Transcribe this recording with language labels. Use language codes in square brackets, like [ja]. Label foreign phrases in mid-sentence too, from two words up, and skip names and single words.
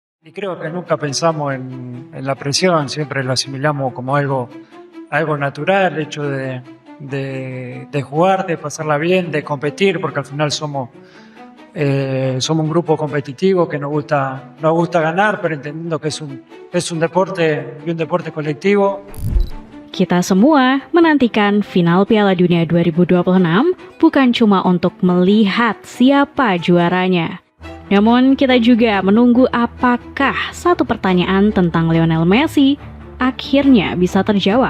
[es] Y creo que nunca pensamos en la presión, siempre lo asimilamos como algo natural, el hecho de jugar, de pasarla bien, de competir, porque al final somos un grupo competitivo que nos gusta ganar, pero entendiendo que es un deporte y un deporte colectivo. [id] Kita semua menantikan final Piala Dunia 2026 bukan cuma untuk melihat siapa juaranya. Namun kita juga menunggu apakah satu pertanyaan tentang Lionel Messi akhirnya bisa terjawab.